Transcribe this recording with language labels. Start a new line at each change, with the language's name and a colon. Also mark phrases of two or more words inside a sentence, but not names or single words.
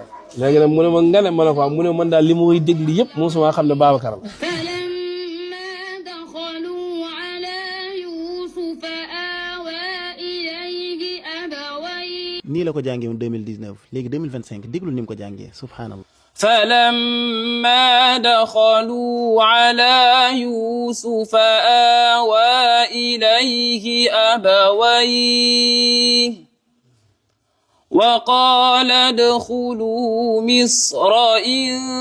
Wolof: léegi nag mu ne ma nga ne ma ne ko mu ne man daal li ma koy déglu yëpp mosuma xam ne Babacar la nii la ko jàngee woon 2019 léegi 2025 déglu ni mu ko jàngee subhanallah
Arabic: فلما دخلوا على يوسف آوى إليه أبويه وقال ادخلوا مصر إن